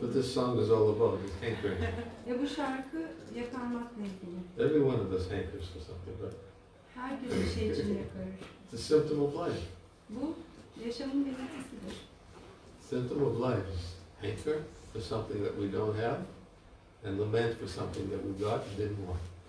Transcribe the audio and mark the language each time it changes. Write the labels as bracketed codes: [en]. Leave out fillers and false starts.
[en] What this song is all about is hankering. [tr] Bu şarkı yakarmakla ilgili. [en] Every one of us hankers for something, right? [tr] Herkes bir şey için yakarır. [en] It's a symptom of life. [tr] Bu yaşamın belirtisidir. [en] Symptom of life is hanker for something that we don't have and lament for something that we got and didn't want.